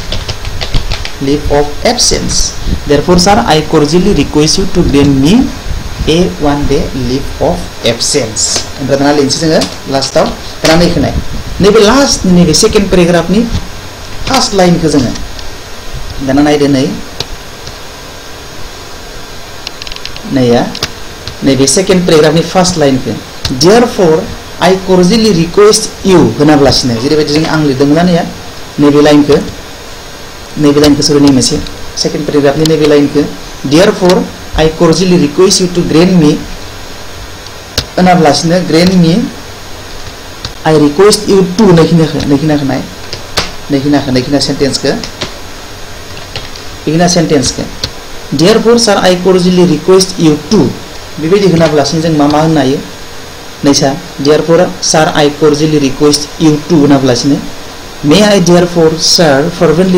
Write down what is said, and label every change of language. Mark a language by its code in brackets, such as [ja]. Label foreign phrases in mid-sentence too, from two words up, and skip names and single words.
[en] leave of absence therefore sir I cordially request you to grant me 1 day leave of absence [brx] ओमफ्राय दाना लिरनोसै जोङो लास्टआव दाना नै खोनाय नैबे लास्ट नैबे [en] second paragraph-ni first line-khou [brx] जोङो दाना नायदो नै नैया नैबे [en] second paragraph-ni first line-khou therefore I cordially request you [brx] होनाब्लासिनो जेरैबायदि जों आं लिरदोंमोन नैया नैबे लाइनखौ सरि नै मोनसे [en] second paragraph-ni [brx] नैबे लाइनखौ [en] therefore I cordially request you to grant me [brx] होनाब्लासिनो [en] grant me I request you to [brx] नैखिना सेन्टेन्सखौ बेखिना सेन्टेन्सखौ [en] therefore sir I cordially request you to [brx] बेबायदि होनाब्लासिनो जों मा होननो हायो नैसा [en] therefore sir I cordially request you to [brx] होनाब्लासिनो [en] may I therefore sir fervently